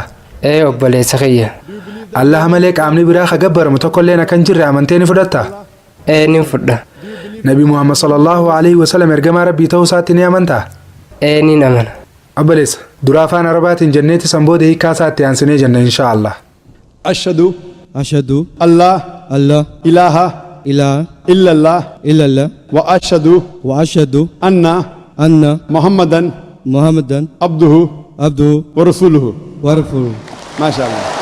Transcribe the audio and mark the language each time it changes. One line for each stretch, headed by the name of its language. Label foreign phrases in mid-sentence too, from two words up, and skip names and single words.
Oromo: Obboleessa kiyya. Allah malee qaamni biraa hagabbaramu tokkollee kan jirre amantee ni fudhattaa? Ni fudha. Nabi Muhammad
Arabic: صلى الله عليه وسلم
Oromo: ergamaa rabbii ta'uu isaatti ni amantaa? Ni amana. Obboleessa dura afaan arabaatiin jenneeti sanbooda hiikaa isaatti aansinee jenna
Arabic: إن شاء الله. ashhadu أشهد Allah الله ilaha إله illallah إلا الله وأشهد وأشهد anna أن Muhammadan محمدا abduhu عبده ورسوله. ورسوله. ما شاء الله.